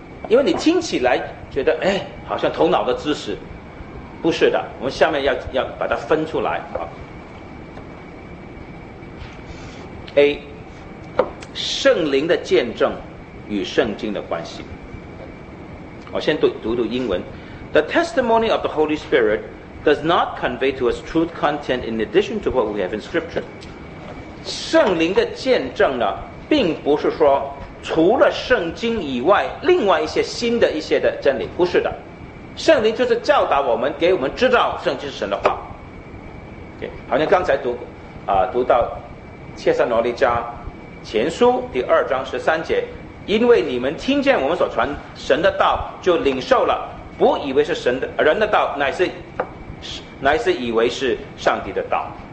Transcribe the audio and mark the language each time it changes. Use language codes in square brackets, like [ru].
[zh] 因为你听起来觉得哎，好像头脑的知识，不是的，我们下面要把它分出来啊。 A， 圣灵的见证与圣经的关系。我先读英文。 [en] The testimony of the Holy Spirit does not convey to us truth content in addition to what we have in Scripture. [zh] 圣灵的见证呢，并不是说除了圣经以外，另外一些新的一些的真理，不是的。圣灵就是教导我们，给我们知道圣经是神的话。 Okay， 好像刚才读到帖撒罗尼迦前书第二章十三节，因为你们听见我们所传神的道，就领受了，不以为是神的人的道，乃是以为是上帝的道。